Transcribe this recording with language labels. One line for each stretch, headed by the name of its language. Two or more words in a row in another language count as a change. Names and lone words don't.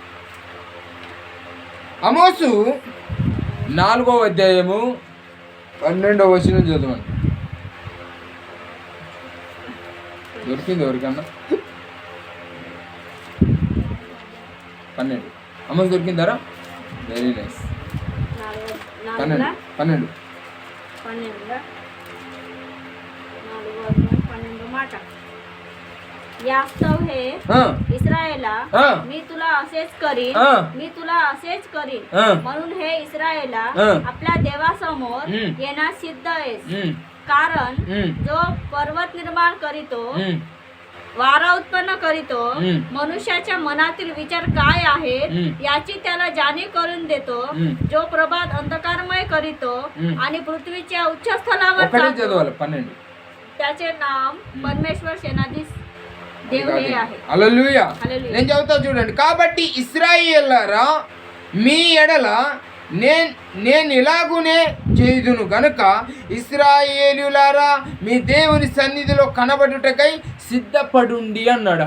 Telugu: ఆమోసు 4వ అధ్యాయము 12వ వచనం చదవండి. దొరికింది ఎవరికన్నా? 12. ఆమోసు దొరికిందారా?
English: very nice.
Telugu: 12
Marathi: यास्तव हे इस्रायला, मी तुला असेच करीन, मी तुला असेच करीन. म्हणून हे इस्रायला आपल्या देवासमोर येण्यास सिद्ध आहेस. कारण जो पर्वत निर्माण करीतो, वारा उत्पन्न करीतो, मनुष्याच्या मनातील विचार काय आहेत याची त्याला जाणीव करून देतो. जो प्रभात अंधकारमय करीतो आणि पृथ्वीच्या उच्च स्थलावर त्याचे नाम परमेश्वर सेनाधीश దేవుడే आहे.
Telugu: హల్లెలూయా. నేను చెబుతా చూడండి. కాబట్టి ఇశ్రాయేలులారా, మీ ఎడల నేను ఇలాగునే చేయుదును గనుక ఇశ్రాయేలులారా మీ దేవుని సన్నిధిలో కనబడుటకై సిద్ధపడుండి అన్నాడు.